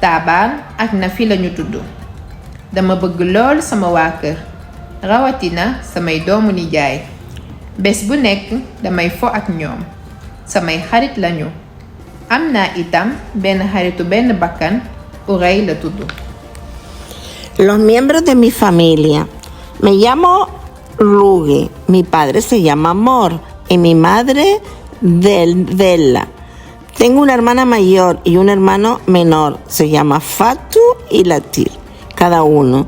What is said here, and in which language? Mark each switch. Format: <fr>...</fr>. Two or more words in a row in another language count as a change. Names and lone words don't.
<wo>Taabaan ak Nafi lañu tudd. dama bëgg lool sama waa kër rawatina samay doomu nijaay bés bu nekk damay fo ak ñoom samay xarit lañu am naa itam benn xaritu benn bakkan Urey la tudd.</wo> <es>Los miembros de mi familia. Me llamo Lugi, mi padre se llama Amor y mi madre Della. Tengo una hermana mayor y un hermano menor, se llama Fatu y Latir, cada uno.</es>